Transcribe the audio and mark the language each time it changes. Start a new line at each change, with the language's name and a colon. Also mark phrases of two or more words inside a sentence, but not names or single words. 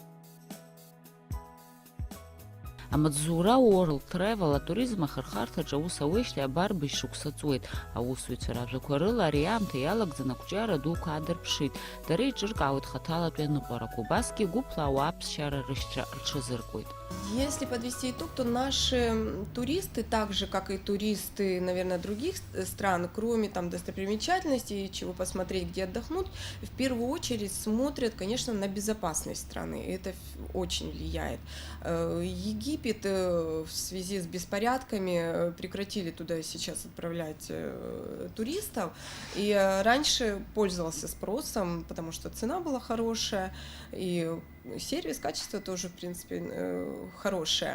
Abkhazian: Амаҵзура World Travel атуризм ахырхарҭаҿы аус ауеижьҭеи абар быжь-шықәса ҵуеит. Аусзуҩцәа ражәақәа рыла ари аамҭа иалагӡаны ақәҿиара дуқәа аадырԥшит. Дара иҿыркаауеит хаҭалатәи аныҟәарақәа, убасгьы гәыԥла ауаа ԥсшьара рышьҭра рҽазыркуеит.
Russian: Если подвести итог, то наши туристы, так же как и туристы, наверное, других стран, кроме там достопримечательностей, чего посмотреть, где отдохнуть, в первую очередь смотрят, конечно, на безопасность страны. Это очень влияет. Египет в связи с беспорядками прекратили туда сейчас отправлять туристов, и раньше пользовался спросом, потому что цена была хорошая, и сервис, качество тоже, в принципе, хорошее.